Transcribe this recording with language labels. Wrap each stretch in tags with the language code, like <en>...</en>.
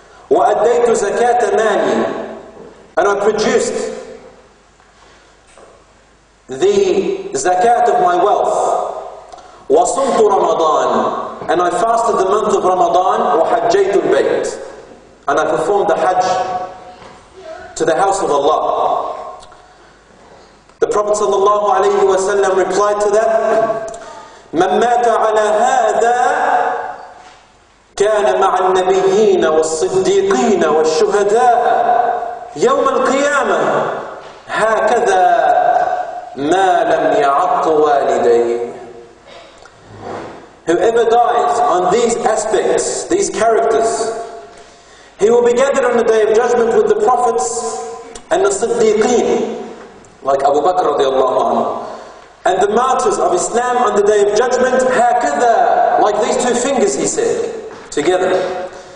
<ar>وَأَدَّيْتُ زَكَاةَ مَالِي,</ar> <en>and I produced the zakat of my wealth.</en> <ar>وَصُمْتُ رَمَضَانَ,</ar> <en>and I fasted the month of Ramadan.</en> <ar>وَحَجَّيْتُ الْبَيْتِ,</ar> <en>and I performed the Hajj to the house of Allah. The Prophet ﷺ replied to that,</en> <ar>مَنْ مَاتَ عَلَى هَذَا كَانَ مَعَ النَّبِيِّينَ وَالصِّدِّيقِينَ وَالشُّهَدَاءِ يَوْمَ الْقِيَامَةِ هَكَذَا مَا لَمْ يَعَقُّ وَالِدَيْهِ.</ar> <en>Whoever dies on these aspects, these characters, he will be gathered on the Day of Judgment with the prophets and the Siddiqeen, like Abu Bakr radiallahu anhu, and the martyrs of Islam on the Day of Judgment, هَكَذَا, like these 2 fingers, he said, together.</en>